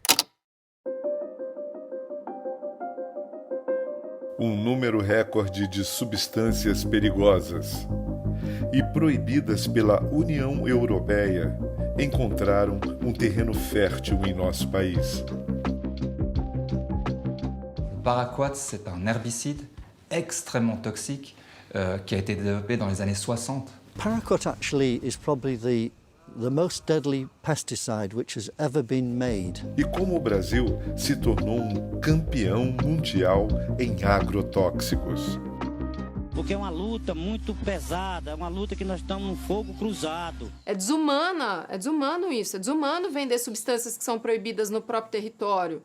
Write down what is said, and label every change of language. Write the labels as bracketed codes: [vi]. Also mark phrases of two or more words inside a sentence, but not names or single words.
[pt] Um número recorde de substâncias perigosas e proibidas pela União Europeia encontraram um terreno fértil em nosso país. [fr] Le paraquat, c'est un herbicide extrêmement toxique qui a été développé dans les années 60. [en] Paraquat actually is probably the most deadly pesticide which has ever been made. [pt] E como o Brasil se tornou um campeão mundial em agrotóxicos. Porque é uma luta muito pesada, é uma luta que nós estamos no fogo cruzado. É desumano isso, é desumano vender substâncias que são proibidas no próprio território.